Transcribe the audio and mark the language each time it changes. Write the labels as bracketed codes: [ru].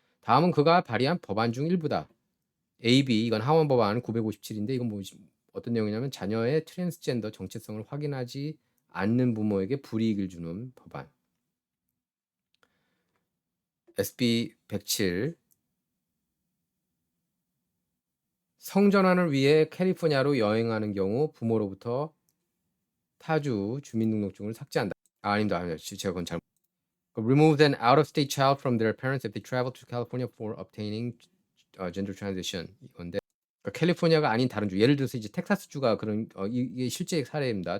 [ko] 다음은 그가 발의한 법안 중 일부다. AB 이건 하원 법안 957인데 이건 어떤 내용이냐면 자녀의 트랜스젠더 정체성을 확인하지 않는 부모에게 불이익을 주는 법안. SB 107 성전환을 위해 캘리포니아로 여행하는 경우 부모로부터 타주 주민등록증을 삭제한다. 아닙니다. 제가 그건 잘못. [en] Remove an out-of-state child from their parents if they travel to California for obtaining gender transition. [ko] 이건데 캘리포니아가 아닌 다른 주, 예를 들어서 이제 텍사스주가 그런 이게 실제 사례입니다.